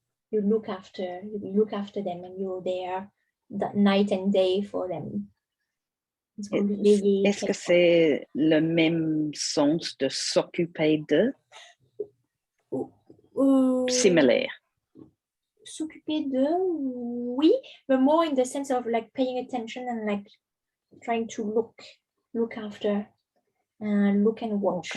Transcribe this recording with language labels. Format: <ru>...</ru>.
<en>You look after them and you're there that night and day for them.</en> <fr>Est-ce que c'est le même sens de s'occuper de? Similaire. S'occuper de, oui,</fr> <en>but more in the sense of like paying attention and like trying to look look after, look and watch.</en>